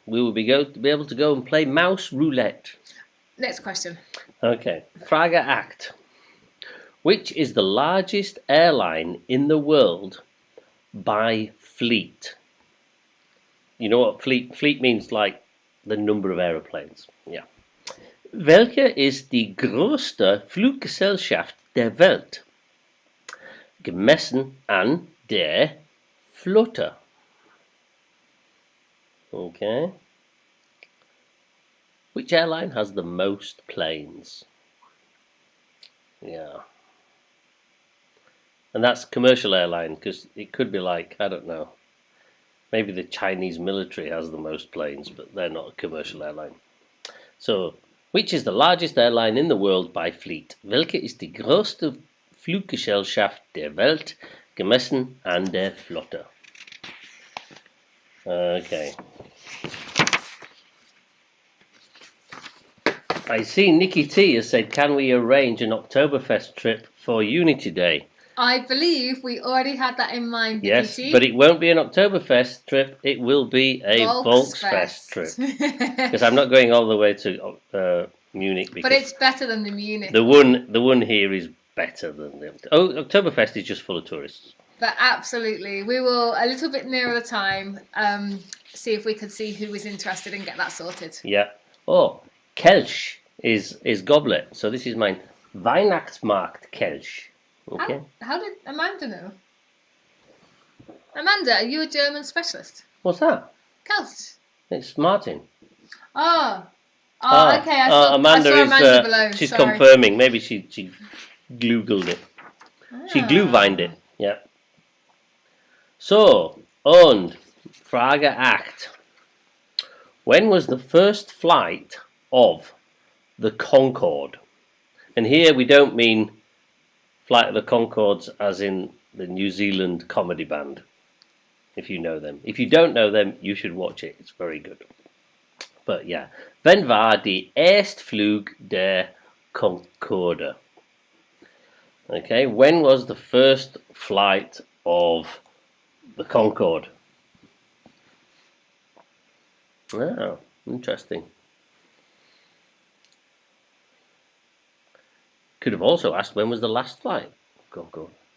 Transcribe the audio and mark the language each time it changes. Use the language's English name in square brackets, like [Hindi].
[English] We will be able to go and play mouse roulette. Next question. [German] Okay. Frage 8. [English] Which is the largest airline in the world by fleet? You know what fleet means, like the number of aeroplanes. Yeah. [German] Welche ist die größte Fluggesellschaft der Welt, gemessen an der Flotte? [English] Okay. Which airline has the most planes? Yeah. And that's commercial airline, because it could be like, I don't know, maybe the Chinese military has the most planes, but they're not a commercial airline. So, which is the largest airline in the world by fleet? [German] Welche ist die größte Fluggesellschaft der Welt, gemessen an der Flotte? [English] Okay. I see Nikki T has said, can we arrange an Oktoberfest trip for Unity Day? I believe we already had that in mind, Yes, Nikiti. but it won't be an Oktoberfest trip. It will be a Volksfest trip. Because I'm not going all the way to Munich. Because But it's better than the Munich. the one here is better than the Oktoberfest is just full of tourists. But absolutely, we will a little bit nearer the time. See if we could see who was interested and get that sorted. Yeah. Oh, Kelch is goblet. So this is mine. [German] Weihnachtsmarkt Kelch. [English] Okay. How did Amanda know? Amanda, are you a German specialist? What's that? [German] Kelch. [English] It's Martin. Oh, okay. Amanda I saw is. Amanda below. She's Sorry. confirming. Maybe she Googled it. She Ah. glühweined it. Yeah. So, und Frage 8. When was the first flight of the Concorde? And here we don't mean Flight of the Conchords as in the New Zealand comedy band, if you know them. If you don't know them, you should watch it. It's very good. But yeah. [German] Wann war die Erstflug der Concorde? [English] Okay, when was the first flight of the Concorde? Oh, interesting. Could have also asked when was the last flight. Concorde.